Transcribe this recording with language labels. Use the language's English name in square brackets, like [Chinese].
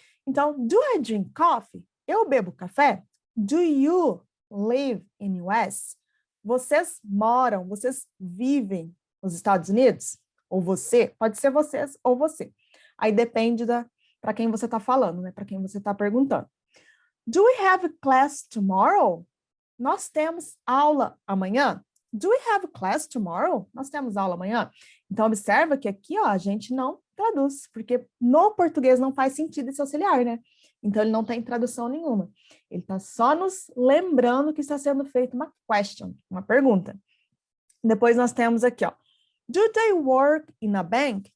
[English] Então, do I drink coffee? [Portuguese] Eu bebo café? [English] Do you live in US? [Portuguese] Vocês moram, vocês vivem nos Estados Unidos? Ou você? Pode ser vocês ou você. Aí depende para quem você está falando, né? Para quem você está perguntando. [English] Do we have class tomorrow? [Portuguese] Nós temos aula amanhã. [English] Do we have class tomorrow? [Portuguese] Nós temos aula amanhã. Então, observa que aqui, ó, a gente não traduz, porque no português não faz sentido esse auxiliar, né? Então, ele não tem tradução nenhuma. Ele está só nos lembrando que está sendo feita uma question, uma pergunta. Depois nós temos aqui, ó. [English] Do they work in a bank?